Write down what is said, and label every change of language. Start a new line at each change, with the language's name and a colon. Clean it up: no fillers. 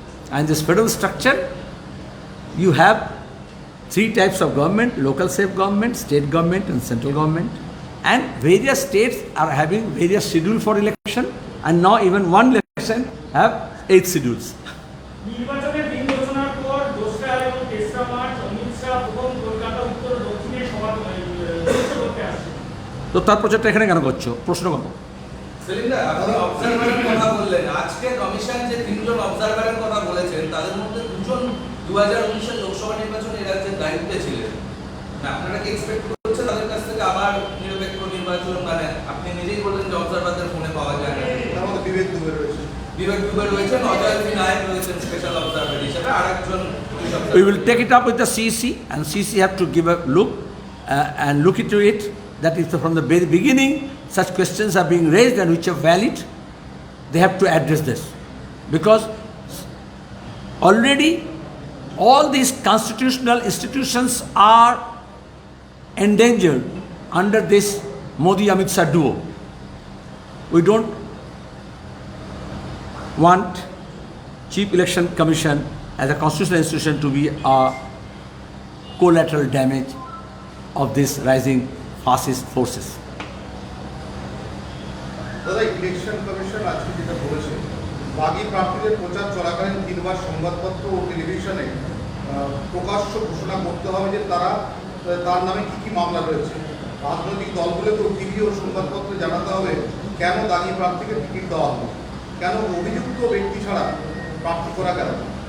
English: And this federal structure, you have 3 types of government: local self-government, state government and central government. And various states are having various schedules for election, and now even one election have 8 schedules.
Bangla: নির্বাচনের দিন ঘোষণার পর 2রা এবং 3রা March Amit Shah প্রথম কলকাতা উত্তর দক্ষিণে সভা করতে আসছে। তো তার প্রচারটা এখানে কেন করছো? প্রশ্ন কর। সেলিমদা, আপনি অবজারভারের কথা বললেন, আজকে কমিশন যে 3 জন অবজারভারের কথা বলেছেন তাদের মধ্যে 2 জন 2019 এর লোকসভা নির্বাচনে এর রাজ্যের দায়িত্বে ছিলেন। আপনারা কি এক্সপেক্ট করছেন তাদের কাছ থেকে আবার নিরপেক্ষ নির্বাচন? মানে আপনি নিজেই বললেন যে অবজারভারদের ফোনে পাওয়া যায় না। তার মধ্যে বিবেক দুবে রয়েছে, অজয় নায়ক রয়েছেন স্পেশাল অবজারভার হিসেবে, আরেকজন।
English: We will take it up with the CEC, and CEC have to give a look and look into it. That is from the very beginning such questions are being raised and which are valid, they have to address this, because already all these constitutional institutions are endangered under this Modi-Amit Shah duo. We don't want Chief Election Commission as a constitutional institution to be a collateral damage of this rising fascist forces.
Bangla: দাদা, election commission আজকে যেটা বলেছে, বাগী প্রার্থীদের প্রচার চলাকালীন 3 বার সংবাদপত্র ও টেলিভিশনে প্রকাশ্য ঘোষণা করতে হবে যে তার নামে কি কি মামলা রয়েছে। রাজনৈতিক দলগুলোকেও টিভি ও সংবাদপত্রে জানাতে হবে কেন দাঁড়িয়ে প্রার্থীকে টিকিট দেওয়া হলো, কেন অভিযুক্ত ব্যক্তি ছাড়া প্রার্থী করা গেল না।